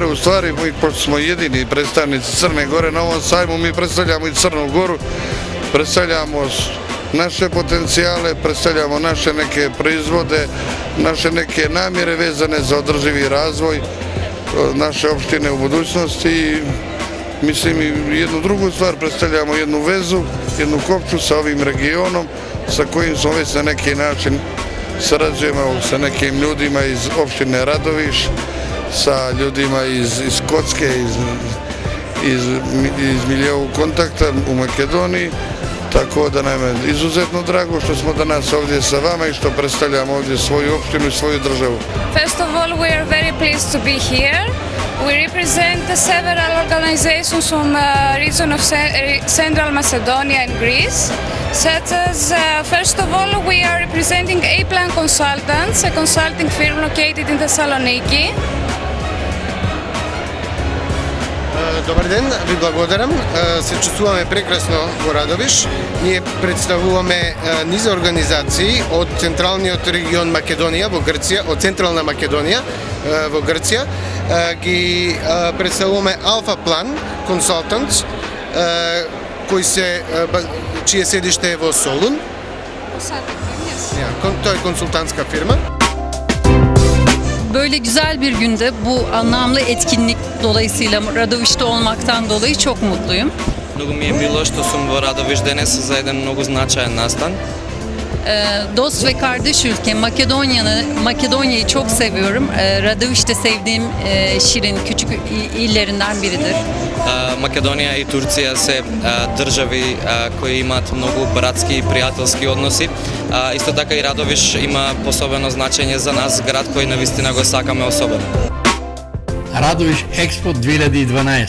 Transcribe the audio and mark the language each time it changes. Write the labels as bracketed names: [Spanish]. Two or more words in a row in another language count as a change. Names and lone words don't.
[Serbian] Уствари, пошто смо едини представници Црне Горе на овој сајму, ми представljamo и Црну Гору, представljamo наше потенцијале, представljamo наше неке производе, наше неке намере везане за одрживи развој наше општине у будуćnosti и мислим и едну другу ствар, представljamo едну везу, едну копчу sa ovim regionom sa kojim smo već na neki način sarađujemo sa nekim ljudima iz opštine Radoviš, sa ljudima iz Kocke, iz Miljevog kontakta u Makedoniji, tako da nam je izuzetno drago što smo danas ovdje sa vama i što predstavljamo ovdje svoju opštinu i svoju državu. [English] First of all, we are very pleased to be here. We represent several organizations from region of Central Macedonia and Greece, such as, first of all, we are representing A-Plan Consultants, a consulting firm located in Thessaloniki. [Macedonian] Добар ден, ви благодарам. Се чувствуваме прекрасно во Радовиш. Ние представуваме низ организации од централниот регион Македонија во Грција, од Централна Македонија во Грција. Ги представуваме Alpha Plan Consultants, чие седиште е во Солун. Тоа е консултантска фирма. [Turkish] Böyle güzel bir günde bu anlamlı etkinlik dolayısıyla Radoviş'te olmaktan dolayı çok mutluyum. [Serbian] Mnogo mi je bilo što sam u Radoviš danas za jedan mnogo značajan nastan. [Turkish] Dost ve kardeş ülke Makedonya'yı çok seviyorum. Radoviş de sevdiğim şirin küçük illerinden biridir. [Macedonian] Македонија и Турција се држави кои имаат многу братски и пријателски односи. Исто така и Радовиш има посебено значење за нас, град кој навистина го сакаме особено. Радовиш Експо 2012.